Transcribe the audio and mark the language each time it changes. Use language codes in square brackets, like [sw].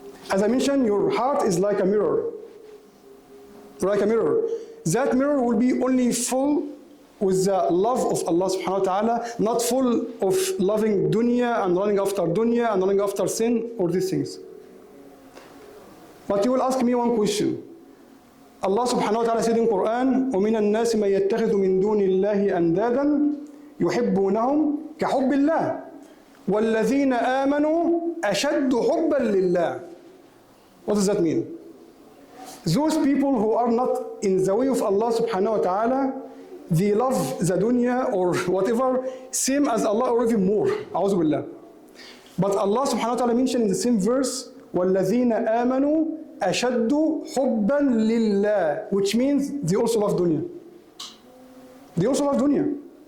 [en] As I mentioned, your heart is like a mirror. Like a mirror. That mirror will be only full with the love of Allah subhanahu wa ta'ala, not full of loving dunya and running after dunya and running after sin or these things. But you will ask me one question. Allah subhanahu wa ta'ala said in Quran, [ar] وَمِنَ النَّاسِ مَن يَتَّخِذُ مِن دُونِ اللَّهِ أَنْدَادًا يُحِبُّونَهُمْ كَحُبِّ اللَّهِ وَالَّذِينَ آمَنُوا أَشَدُّ حُبًّا لِلَّهِ. [en] What does that mean? Those people who are not in the way of Allah subhanahu wa ta'ala, they love the dunya or whatever, same as Allah or even more. A'udhu billah. But Allah subhanahu wa ta'ala mentioned in the same verse, [ar] وَالَّذِينَ آمَنُوا أَشَدُّ حُبًّا لِلَّهِ, [en] which means they also love dunya. They also love dunya.